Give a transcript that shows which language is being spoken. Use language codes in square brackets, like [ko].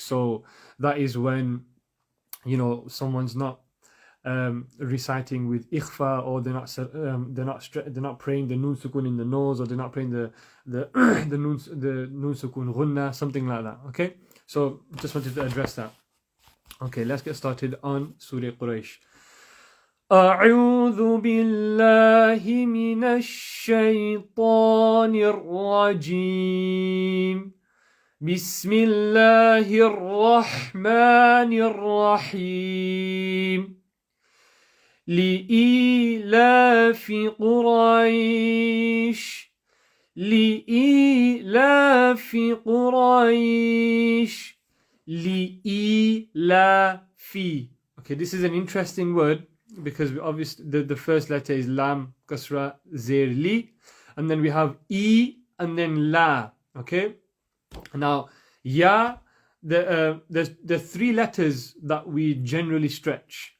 [en] So that is when someone's not reciting with ikhfa, or they're not praying the nun sukun in the nose, or they're not praying the nun sukun ghunna, something like that. Okay, so just wanted to address that. Okay, let's get started on Surah Quraysh. [ar] أعوذ بالله من الشيطان الرجيم بسم الله الرحمن الرحيم لإيلاف قريش لإيلاف قريش لإيلاف. [en] Okay, this is an interesting word because we obviously the first letter is lam, kasra, zer, li, and then we have e and then la. Okay, now ya, there's 3 letters that we generally stretch.